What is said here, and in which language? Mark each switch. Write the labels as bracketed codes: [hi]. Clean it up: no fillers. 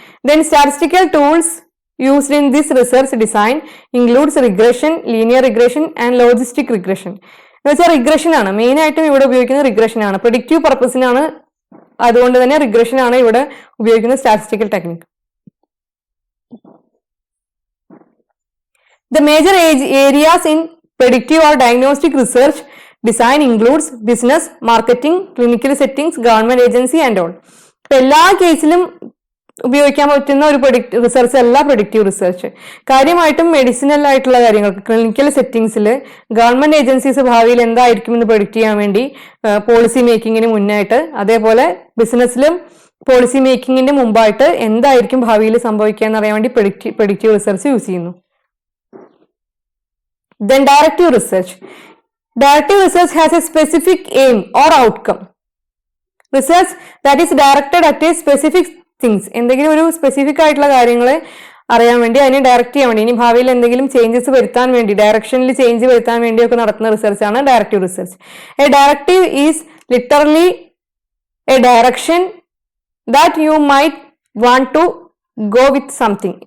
[en] Then statistical tools used in this research design includes regression, linear regression and logistic regression. [ml] എന്ന് വെച്ചാൽ regression ആണ് main ആയിട്ടും ഇവിടെ ഉപയോഗിക്കുന്നത്. റിഗ്രഷൻ ആണ് പ്രെഡിക്റ്റീവ് പർപ്പസിനാണ്, അതുകൊണ്ട് തന്നെ റിഗ്രഷൻ ആണ് ഇവിടെ ഉപയോഗിക്കുന്ന statistical technique. [en] The major areas in predictive or diagnostic research design includes business, marketing, clinical settings, government agency and all. [ml] എല്ലാ കേസിലും ഉപയോഗിക്കാൻ പറ്റുന്ന ഒരു റിസർച്ച് അല്ല പ്രെഡിക്റ്റീവ് റിസർച്ച്. കാര്യമായിട്ടും മെഡിസിനൽ ആയിട്ടുള്ള കാര്യങ്ങൾക്ക് ക്ലിനിക്കൽ സെറ്റിംഗ്സിൽ ഗവൺമെന്റ് ഏജൻസീസ് ഭാവിയിൽ എന്തായിരിക്കും എന്ന് പ്രെഡിക്റ്റ് ചെയ്യാൻ വേണ്ടി പോളിസി മേക്കിങ്ങിന് മുന്നായിട്ട്, അതേപോലെ ബിസിനസ്സിലും പോളിസി മേക്കിങ്ങിന്റെ മുമ്പായിട്ട് എന്തായിരിക്കും ഭാവിയിൽ സംഭവിക്കുക എന്നറിയാൻ വേണ്ടി പ്രെഡിക്റ്റീവ് റിസർച്ച് യൂസ് ചെയ്യുന്നു. [en] Then directive research. Directive research has a specific aim or outcome. Research that is directed at a specific things. [ml] എന്തെങ്കിലും ഒരു സ്പെസിഫിക് ആയിട്ടുള്ള കാര്യങ്ങളെ അറിയാൻ വേണ്ടി, അതിനെ ഡയറക്റ്റ് ചെയ്യാൻ വേണ്ടി, ഇനി ഭാവിയിൽ എന്തെങ്കിലും ചേഞ്ചസ് വരുത്താൻ വേണ്ടി, ഡയറക്ഷനിൽ ചേഞ്ച് വരുത്താൻ വേണ്ടിയൊക്കെ നടത്തുന്ന റിസർച്ചാണ് directive research. [en] A directive is literally a direction that you might want to go with something.